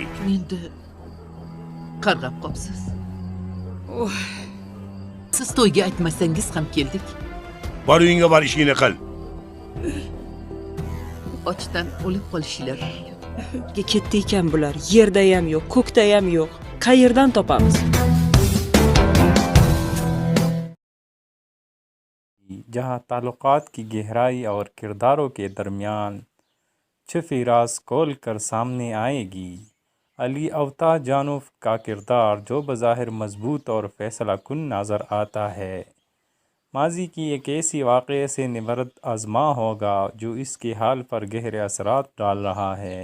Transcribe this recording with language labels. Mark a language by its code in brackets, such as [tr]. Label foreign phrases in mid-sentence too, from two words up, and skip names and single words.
[uz] Endi qarg'ab qopsiz. Siz to'yga aytmasangiz ham keldik. Bor uyingga bor, ishingni qil. Ochdan o'lib qolishinglar. Ketdi ekan bular. Yerda ham yo'q, ko'kda ham yo'q. Qayerdan topamiz? [ur] جہاں تعلقات کی گہرائی اور کرداروں کے درمیان چھپی راز کھول کر سامنے آئے گی. علی اوتا جانوف کا کردار جو بظاہر مضبوط اور فیصلہ کن نظر آتا ہے، ماضی کی ایک ایسی واقعے سے نبرد آزما ہوگا جو اس کے حال پر گہرے اثرات ڈال رہا ہے.